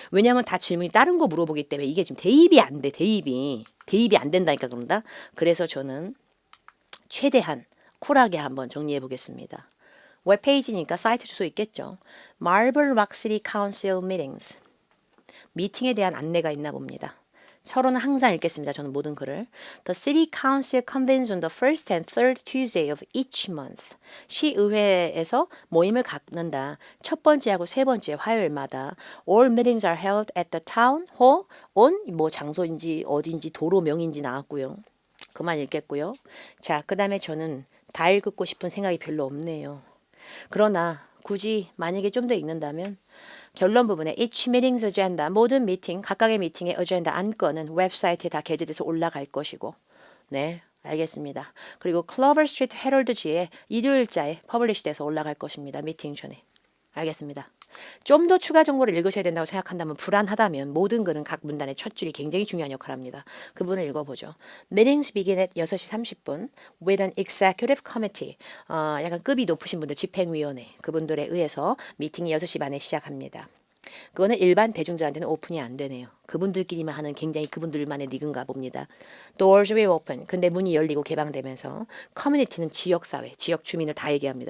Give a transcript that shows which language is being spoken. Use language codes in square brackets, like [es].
[ko] 왜냐하면 다 질문이 다른 거 물어보기 때문에 이게 지금 대입이 안 돼. 대입이 안 된다니까 그런다. 그래서 저는 최대한 쿨하게 한번 정리해 보겠습니다. 웹페이지니까 사이트 주소 있겠죠. [en] Marble Rock City Council Meetings. [ko] 미팅에 대한 안내가 있나 봅니다. 서로는 항상 읽겠습니다. 저는 모든 글을. [en] The City Council convenes on the first and third Tuesday of each month. [ko] 시의회에서 모임을 갖는다. 첫 번째하고 세 번째 화요일마다. [en] All meetings are held at the town hall on [ko] 뭐 장소인지 어딘지 도로명인지 나왔고요. 그만 읽겠고요. 자, 그 다음에 저는 다 읽고 싶은 생각이 별로 없네요. 그러나 굳이 만약에 좀 더 읽는다면 결론 부분에 each meeting's agenda, 모든 미팅, 각각의 미팅의 어젠다 안건은 웹사이트에 다 게재돼서 올라갈 것이고 네, 알겠습니다. 그리고 클로버 스트리트 헤럴드지에 일요일자에 퍼블리시돼서 올라갈 것입니다. 미팅 전에. 알겠습니다. 좀 더 추가 정보를 읽으셔야 된다고 생각한다면 불안하다면 모든 글은 각 문단의 첫 줄이 굉장히 중요한 역할을 합니다. 그 부분을 읽어보죠. [en] Meetings begin at 6시 30분 with an executive committee. [ko] 약간 급이 높으신 분들 집행위원회 그분들에 의해서 미팅이 6시 반에 시작합니다. 그거는 일반 대중들한테는 오픈이 안 되네요. 그분들끼리만 하는 굉장히 그분들만의 리그인가 봅니다. [en] Doors will open. [ko] 근데 문이 열리고 개방되면서 커뮤니티는 지역사회, 지역 주민을 다 얘기합니다.